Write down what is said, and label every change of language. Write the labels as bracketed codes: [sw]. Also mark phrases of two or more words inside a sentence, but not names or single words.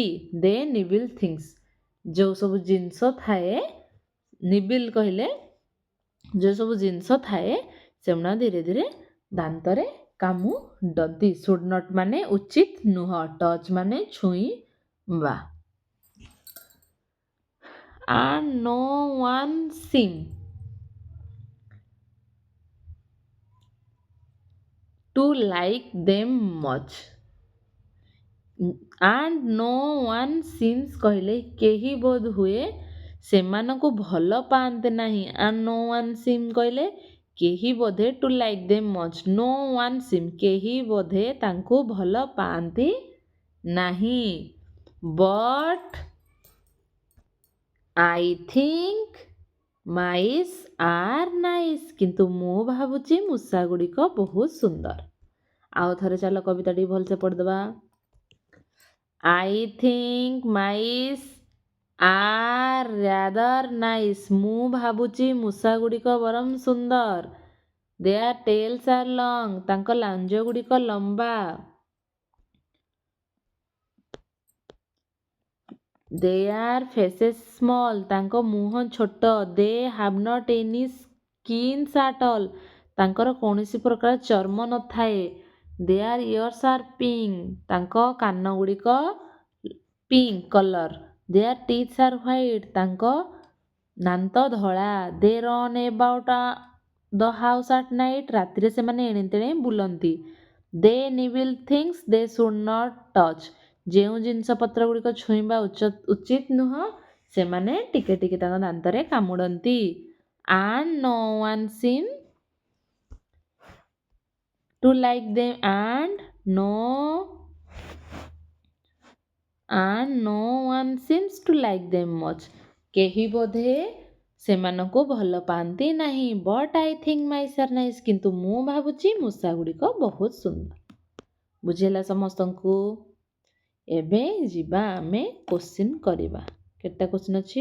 [en] they nibble things [or] ଯେଉଁ ସବୁ ଜିନିଷ ଥାଏ। ନିବିଲ୍ କହିଲେ ଯେଉଁ ସବୁ ଜିନିଷ ଥାଏ ସେଗୁଡ଼ା ଧୀରେ ଧୀରେ ଦାନ୍ତରେ କାମୁଡ଼ନ୍ତି। [en] should not [or] ମାନେ ଉଚିତ ନୁହଁ। ଟଚ୍ ମାନେ ଛୁଇଁବା। [en] And no one seemed to like them much. And no one seems [or] କହିଲେ କେହି ବୋଧ ହୁଏ ସେମାନଙ୍କୁ ଭଲ ପାଆନ୍ତି ନାହିଁ। [en] And no one seem [or] କହିଲେ କେହି ବୋଧେ [en] to like them much. No one seem [or] କେହି ବୋଧେ ତାଙ୍କୁ ଭଲ ପାଆନ୍ତି ନାହିଁ। [en] But I think mice are nice। [or] କିନ୍ତୁ ମୁଁ ଭାବୁଛି ମୂଷା ଗୁଡ଼ିକ ବହୁତ ସୁନ୍ଦର। ଆଉ ଥରେ ଚାଲ କବିତାଟି ଭଲସେ ପଢ଼ିଦେବା। [en] I think mice are rather nice। [or] ମୁଁ ଭାବୁଛି ମୂଷା ଗୁଡ଼ିକ ବରଂ ସୁନ୍ଦର। [en] Their tails are long। [or] ତାଙ୍କ ଲାଞ୍ଜ ଗୁଡ଼ିକ ଲମ୍ବା। [en] Their faces small। [or] ତାଙ୍କ ମୁହଁ ଛୋଟ। [en] They have not any skins at all। [or] ତାଙ୍କର କୌଣସି ପ୍ରକାର ଚର୍ମ ନଥାଏ। [en] their ears are pink, [or] ତାଙ୍କ କାନ ଗୁଡ଼ିକ ପିଙ୍କ କଲର୍। [en] their teeth are white, [or] ତାଙ୍କ ଦାନ୍ତ ଧଳା। [en] they run about the house at night, [or] ରାତିରେ ସେମାନେ ଏଣେ ତେଣେ ବୁଲନ୍ତି। [en] they nibble things they should not touch, [or] ଯେଉଁ ଜିନିଷ ପତ୍ର ଗୁଡ଼ିକ ଛୁଇଁବା ଉଚିତ ନୁହଁ ସେମାନେ ଟିକେ ଟିକେ ତାଙ୍କ ଦାନ୍ତରେ କାମୁଡ଼ନ୍ତି। [en] ଆଣ୍ଡ no one seems to like them and no one seems to like them much, [or] କେହି ବୋଧେ ସେମାନଙ୍କୁ ଭଲ ପାଆନ୍ତି ନାହିଁ। [en] but I think mice are nice, [or] କିନ୍ତୁ ମୁଁ ଭାବୁଛି ମୂଷା ଗୁଡ଼ିକ ବହୁତ ସୁନ୍ଦର। ବୁଝିଲା ସମସ୍ତଙ୍କୁ? ଏବେ ଯିବା ଆମେ କୋଶ୍ଚିନ୍ କରିବା। କେତେଟା କୋଶ୍ଚିନ୍ ଅଛି?